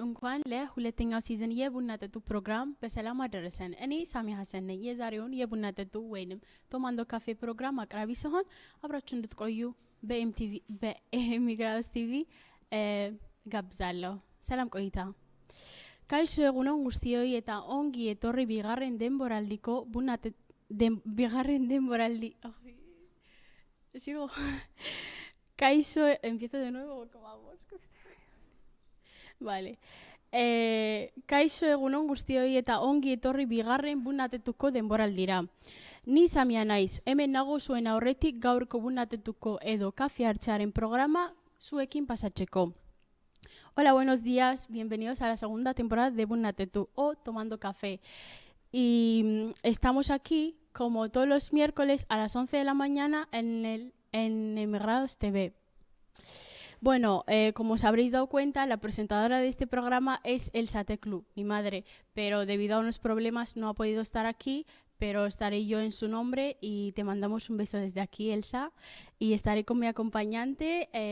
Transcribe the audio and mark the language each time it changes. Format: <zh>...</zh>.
<am>እንኳን ለሁለተኛው ሲዝን የቡና ጠጡ ፕሮግራም በሰላም አደረሰን። እኔ ሳሚ ሀሰን ነኝ። የዛሬውን የቡና ጠጡ ወይንም ቶማንዶ ካፌ ፕሮግራም አቅራቢ ሲሆን አብራችሁ እንድትቆዩ በኤሚግራውስ ቲቪ ጋብዛለሁ። ሰላም ቆይታ።</am> <eu>Kaixo egunon guztioi eta ongi etorri bigarren denboraldiko bigarren denboraldi.</eu> <es>Sigo. Kaixo, empiezo de nuevo, ¿cómo hago? Vale.</es> <eu>Kaixo egunon guztioi eta ongi etorri bigarren bunatetuko denboraldira. Ni Samia naiz, hemen nago zuen aurretik gaurko bunatetuko edo kafe hartzearen programa zuekin pasatzeko.</eu> <es>Hola, buenos días, bienvenidos a la segunda temporada de Bunatetu o Tomando Café. Y estamos aquí, como todos los miércoles, a las 11 de la mañana en Emigrados TV. Bueno, como os habréis dado cuenta, la presentadora de este programa es Elsa Teclu, mi madre, pero debido a unos problemas no ha podido estar aquí, pero estaré yo en su nombre y te mandamos un beso desde aquí, Elsa, y estaré con mi acompañante.</es>